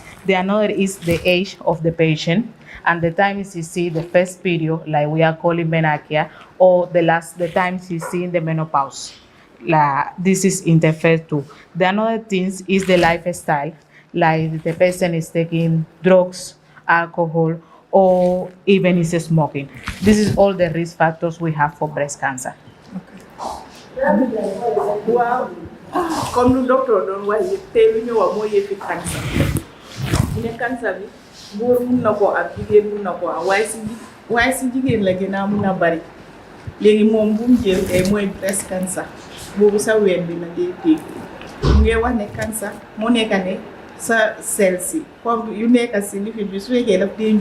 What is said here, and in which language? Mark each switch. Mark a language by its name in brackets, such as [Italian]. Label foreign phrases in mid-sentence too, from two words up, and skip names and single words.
[English] The another is the age of the patient and the time she see the first period, like we are calling menarche, or the time she see in the menopause. This is interfered too. The another thing is the lifestyle, like the person is taking drugs, alcohol, or even is smoking. This is all the risk factors we have for breast cancer. [Wolof] Wow, comme lu docteur doon wax yëpp tey lu ñu wax mooy yëfi cancer. Ne cancer bi góor mun na koo am jigéen mun na koo am waaye si jigéen la gën a mun a bari. Léegi moom bu mu jël tey mooy [English] breast cancer [Wolof] boobu sa ween bi na dee téye mu ngi wax ne cancer moo nekk ne sa cell si comme yu nekk si lifin bi su fekkee daf dee